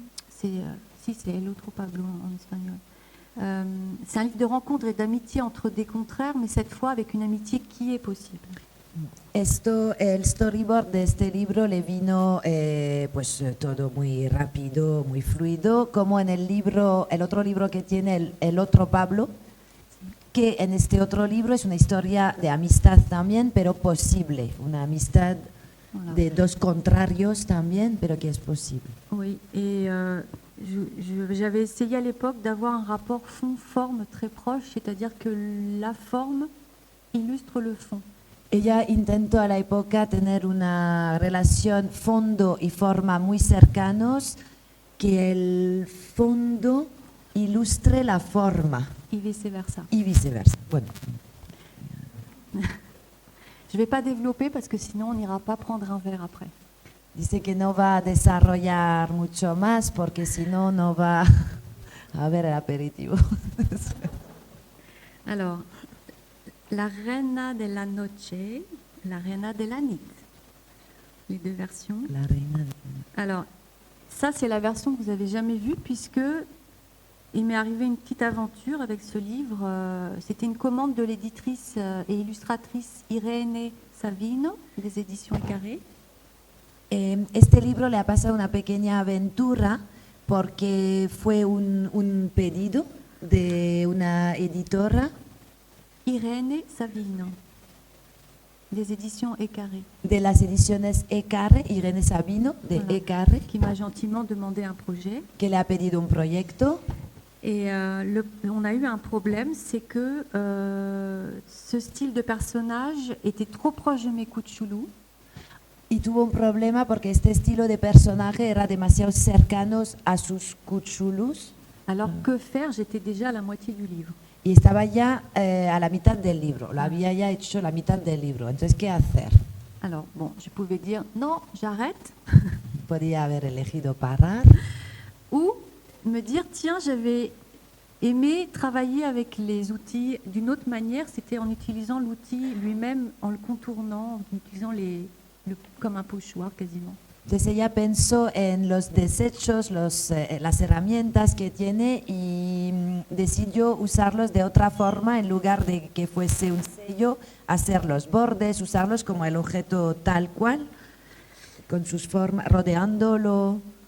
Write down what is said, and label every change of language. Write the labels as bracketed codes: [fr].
[fr] C'est El Otro Pablo en espagnol. C'est un livre de rencontre et d'amitié entre des contraires, mais cette fois avec une amitié qui est possible. [es] El storyboard de este libro le vino pues todo muy rápido, muy fluido, como en el otro libro que tiene el otro Pablo, que en este otro libro es una historia de amistad también, pero posible, una amistad [fr] Voilà. [es] de dos contrarios también, pero que es posible. [fr] Oui, et j'avais essayé à l'époque d'avoir un rapport fond-forme très proche, c'est-à-dire que la forme illustre le fond. [es] Ella intentó a la época tener una relación fondo y forma muy cercanos, que el fondo ilustre la forma [fr] Et vice-versa. [es] y viceversa. Bueno, [fr] Je ne vais pas développer parce que sinon on n'ira pas prendre un verre après. [es] dice que no va a desarrollar mucho más porque si no, no va a haber el aperitivo. [fr] Alors, la reina de la noche, la reina de la nit. Les deux versions. [es] La reina de... [fr] Alors, ça c'est la version que vous n'avez jamais vue puisque il m'est arrivé une petite aventure avec ce livre. C'était une commande de l'éditrice et illustratrice Irene Savino des éditions Carré. [es] Este libro le ha pasado una pequeña aventura porque fue un pedido de una editora [fr] Irene Savino des éditions Carré, [es] de las ediciones Ecarre, Irene Sabino de [fr] Voilà. [es] Ecarre, [fr] qui m'a gentiment demandé un projet. [es] que le ha pedido un proyecto. [fr] Et on a eu un problème, c'est que ce style de personnage était trop proche de mes Cuchulú. [es] Y tuvo un problema porque este estilo de personaje era demasiado cercanos a sus cuchulus [fr] Alors que faire? J'étais déjà à la moitié du livre. [es] y estaba ya a la mitad del libro, lo había ya hecho la mitad del libro. Entonces, ¿qué hacer? [fr] Alors, bon, je pouvais dire non, j'arrête, [es] Podía haber elegido parar [fr] ou me dire tiens, j'avais aimé travailler avec les outils d'une autre manière, c'était en utilisant l'outil lui-même, en le contournant, en utilisant comme un pochoir quasiment. [es] Entonces ella pensó en los desechos, las herramientas que tiene y decidió usarlos de otra forma en lugar de que fuese un sello, hacer los bordes, usarlos como el objeto tal cual, con sus formas, rodeándolo.